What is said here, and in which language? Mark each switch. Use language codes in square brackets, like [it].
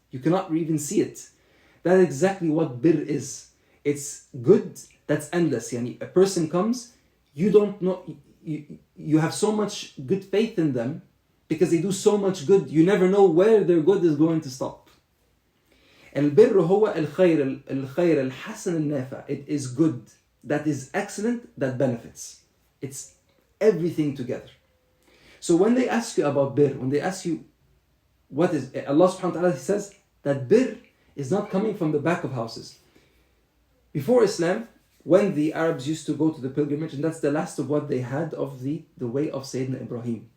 [en] You cannot even see it. That's exactly what bir is. It's good that's endless. Yani a person comes, you don't know, you have so much good faith in them because they do so much good, you never know where their good is going to stop. [ar] البر هو الخير الحسن النافع. [en] It is good, that is excellent, that benefits. It's everything together. So when they ask you about bir, when they ask you what is, Allah subhanahu wa ta'ala says that bir is not coming from the back of houses. Before Islam, when the Arabs used to go to the pilgrimage, and that's the last of what they had of the way of Sayyidina Ibrahim.